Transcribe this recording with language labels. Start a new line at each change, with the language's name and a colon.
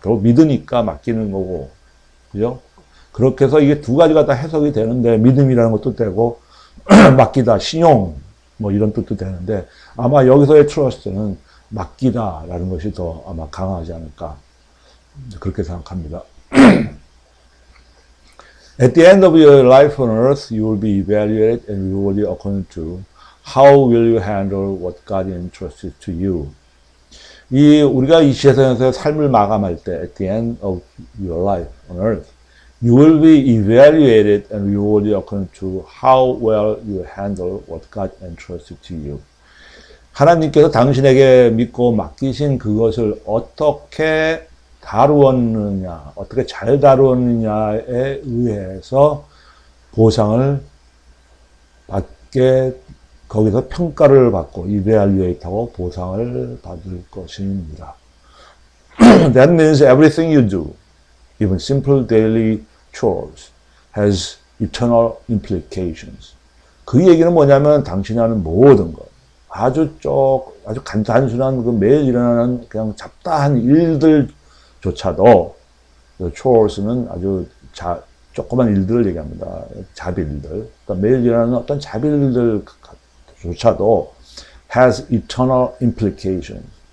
Korean: 결국 믿으니까 맡기는 거고, 그죠? 그렇게 해서 이게 두 가지가 다 해석이 되는데 믿음이라는 것도 되고 맡기다, 신용 뭐 이런 뜻도 되는데 아마 여기서의 trust는 맡기다라는 것이 더 아마 강하지 않을까 그렇게 생각합니다.
English: At the end of your life on earth, you will be evaluated and rewarded according to how will you handle what God entrusted to you.
Korean: 우리가 이 세상에서 삶을 마감할 때,
English: at the end of your life on earth, you will be evaluated and rewarded according to how well you handle what God entrusted to you.
Korean: 하나님께서 당신에게 믿고 맡기신 그것을 어떻게 다루었느냐, 어떻게 잘 다루었느냐에 의해서 보상을 받게, 거기서 평가를 받고, evaluate하고 보상을 받을 것입니다.
English: That means everything you do, even simple daily chores, has eternal implications.
Korean: 그 얘기는 뭐냐면 당신이 하는 모든 것, 아주 단순한 그 매일 일어나는 그냥 잡다한 일들조차도, chores는 아주 조그만 일들을 얘기합니다. 자비일들. 그러니까 매일 일어나는 어떤 자비일들조차도
English: has eternal implications.